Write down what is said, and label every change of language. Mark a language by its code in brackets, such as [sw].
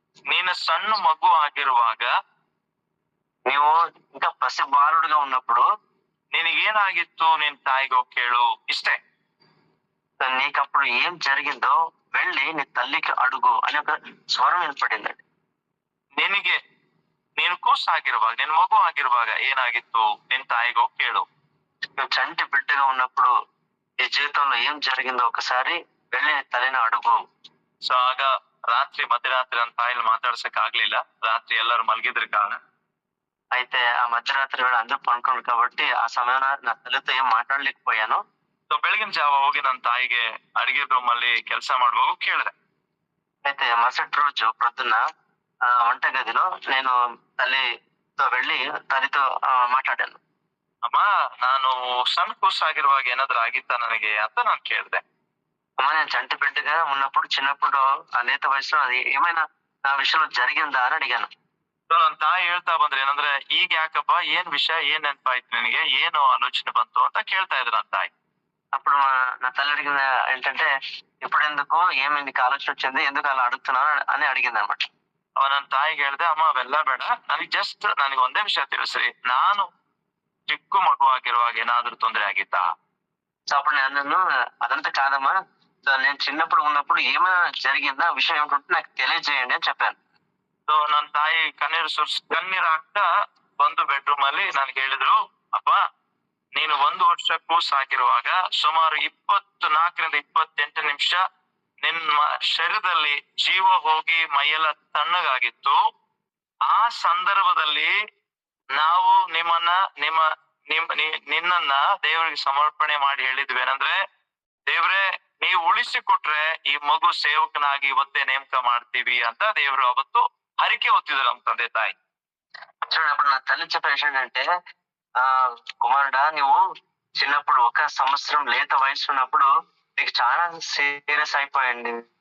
[kn] ನೀನು ಸಣ್ಣ ಮಗು ಆಗಿರುವಾಗ, ನೀವು [te] ఇంకా పసి బాలుడుగా ఉన్నప్పుడు [kn] ನಿನಗೇನಾಗಿತ್ತು ನಿನ್ ತಾಯಿಗೋ ಕೇಳು, ಇಷ್ಟೇ. [te] నీకప్పుడు ఏం జరిగిందో వెళ్ళి నీ తల్లికి అడుగు అని ఒక స్వరం వినపడిందండి. [kn] ನೀನು ಕೂಸಾಗಿರುವಾಗ, ನಿನ್ ಮಗು ಆಗಿರುವಾಗ ಏನಾಗಿತ್ತು ನಿನ್ ತಾಯಿಗೋ ಕೇಳು. [te] నువ్వు చంటి బిడ్డగా ఉన్నప్పుడు నీ జీవితంలో ఏం జరిగిందో ఒకసారి వెళ్ళి నీ తల్లిని అడుగు. [kn] ಸೊ ಆಗ ಮಧ್ಯರಾತ್ರಿ ನನ್ನ ತಾಯಿಲಿ ಮಾತಾಡ್ಸಕ್ ಆಗ್ಲಿಲ್ಲ. ರಾತ್ರಿ ಎಲ್ಲರೂ ಮಲಗಿದ್ರ ಕಾರಣ. [te] అయితే ఆ మధ్యరాత్రి వేళ అందరూ పనుకున్నారు కాబట్టి ఆ సమయంలో నా తల్లితో ఏం మాట్లాడలేకపోయాను. [kn] ಸೊ ಬೆಳಗಿನ ಜಾವ ಹೋಗಿ ನನ್ನ ತಾಯಿಗೆ ಅಡಿಗೆ ರೂಮ್ ಅಲ್ಲಿ ಕೆಲಸ ಮಾಡುವಾಗ ಕೇಳಿದೆ. [te] అయితే మరుసటి రోజు ప్రొద్దున వంటగదిలో నేను తల్లితో వెళ్ళి తల్లితో మాట్లాడాను. [kn] ಅಮ್ಮ, ನಾನು ಸಣ್ಣ ಕೂಸಾಗಿರುವಾಗ ಏನಾದ್ರು ಆಗಿತ್ತ ನನಗೆ ಅಂತ ನಾನು ಕೇಳಿದೆ. [te] అమ్మ, నేను చంటి బిడ్డగా ఉన్నప్పుడు చిన్నప్పుడు ఆ లేత వయసులో అది ఏమైనా నా విషయంలో జరిగిందా అని అడిగాను. [kn] ನನ್ನ ತಾಯಿ ಹೇಳ್ತಾ ಬಂದ್ರೆ ಏನಂದ್ರೆ, ಈಗ ಯಾಕಪ್ಪ, ಏನ್ ವಿಷಯ, ಏನ್ ನೆನಪಾಯ್ತು ನಿನಗೆ, ಏನು ಆಲೋಚನೆ ಬಂತು ಅಂತ ಕೇಳ್ತಾ ಇದ್ರು ನನ್ನ ತಾಯಿ. [te] అప్పుడు నా తల్లి అడిగిన ఏంటంటే, ఇప్పుడు ఎందుకు, ఏమి నీకు ఆలోచన వచ్చింది, ఎందుకు అలా అడుగుతున్నావు అని అడిగింది అనమాట. [kn] ನನ್ನ ತಾಯಿಗೆ ಹೇಳ್ದೆ, ಅಮ್ಮ ಅವೆಲ್ಲ ಬೇಡ, ನನಗೆ ಒಂದೇ ವಿಷಯ ತಿಳಿಸ್ರಿ, ನಾನು ಚಿಕ್ಕ ಮಗು ಆಗಿರುವಾಗ ಏನಾದ್ರೂ ತೊಂದರೆ ಆಗಿತ್ತಾ? [te] సో అప్పుడు నన్ను అదంతా కాదమ్మా, నేను చిన్నప్పుడు ఉన్నప్పుడు ఏమైనా జరిగిందా, విషయం ఏమిటంటే నాకు తెలియజేయండి అని చెప్పాను. [kn] ಸೊ ನನ್ನ ತಾಯಿ ಕಣ್ಣೀರ್ ಹಾಕ್ತಾ ಬಂದು ಬೆಡ್ರೂಮ್ ಅಲ್ಲಿ ನನ್ಗೆ ಹೇಳಿದ್ರು, ಅಪ್ಪ, ನೀನು 1 ವರ್ಷ ಕೂಸಾಗಿರುವಾಗ ಸುಮಾರು 24-28 ನಿಮಿಷ ನಿಮ್ಮ ಶರೀರದಲ್ಲಿ ಜೀವ ಹೋಗಿ ಮೈಯೆಲ್ಲ ತಣ್ಣಗಾಗಿತ್ತು. ಆ ಸಂದರ್ಭದಲ್ಲಿ ನಾವು ನಿನ್ನನ್ನ ದೇವರಿಗೆ ಸಮರ್ಪಣೆ ಮಾಡಿ ಹೇಳಿದ್ವಿ ಏನಂದ್ರೆ, ದೇವ್ರೆ ನೀವು ಉಳಿಸಿಕೊಟ್ರೆ ಈ ಮಗು ಸೇವಕನಾಗಿ ಇವತ್ತೇ ನೇಮಕ ಮಾಡ್ತೀವಿ ಅಂತ ದೇವರು ಅವತ್ತು ಹರಿಕೆ ಹೊತ್ತಿದ್ರು ನಮ್ಮ ತಂದೆ ತಾಯಿ. [te] చూడండి, అప్పుడు నా తల్లి చెప్పే విషయం ఏంటంటే, కుమారుడా, నువ్వు చిన్నప్పుడు 1 సంవత్సరం లేత వయసు ఉన్నప్పుడు నీకు చాలా సీరియస్ అయిపోయింది.